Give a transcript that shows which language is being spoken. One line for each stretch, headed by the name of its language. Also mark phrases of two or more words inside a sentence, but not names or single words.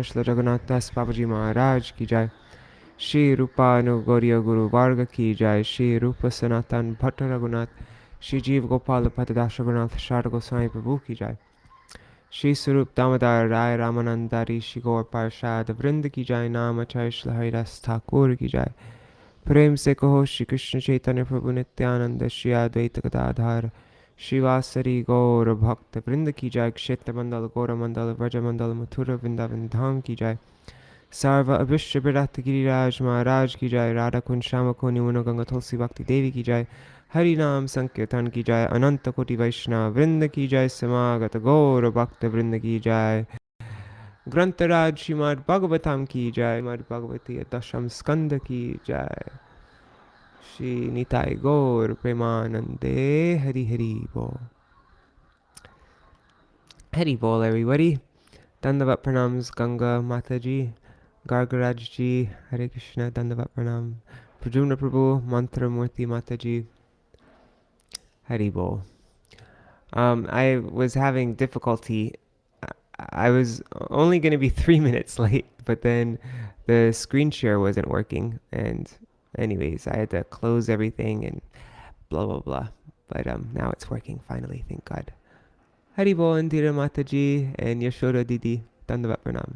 Hindi: श्री जगन्नाथ दास बाबूजी महाराज की जाय श्री रूपानुगौर्य गुरु वर्ग की जाय श्री रूप सनातन भट्ट रघुनाथ श्री जीव गोपाल भट्टदास रघुनाथ शारद गोस्वामी प्रभु की जाय श्री स्वरूप दामोदर राय रामानंदारी श्री गौर पार्षद वृंद की जाय नाम आचार्य श्री हरिदास ठाकुर की जाय प्रेम से कहो श्री कृष्ण चैतन्य प्रभु नित्यानंद श्री अद्वैत गदाधर श्रीवासरी गौर भक्त वृंद की जाय क्षेत्र मंडल गौर मंडल व्रज मंडल मथुरा वृंदावन धाम की जाय सर्व अभिष्ट विरत गिरिराज महाराज की जाय राधा कुंज श्याम कोनि मुनो गंगा तुलसी भक्ति देवी की जाय हरि नाम संकीर्तन की जाय अनंत कोटि वैष्णव वृंद की जाय समागत गौर भक्त वृंद की जाय ग्रंथराज श्रीमद् भागवतम की जाय श्रीमद् भगवती दशम स्कंद की जाय श्री निताय गौर प्रेमानंदे हरि हरि बोल हरि बोल everybody. दंडवत प्रणाम्स
English: Ganga Mataji, Gargaraj ji, Hare Krishna,
Hindi: दंडवत प्रणाम.
English: Prajumna Prabhu, Mantra Murti Mataji,
Hindi: हरि बोल.
English: I was having difficulty. I was only going to be 3 minutes late, but then the screen share wasn't working. And anyways, I had to close everything and blah, blah, blah. But now it's working finally, thank God. Haribol Indira Mataji and Yashoda Didi,
Hindi: दंडवत प्रणाम्स.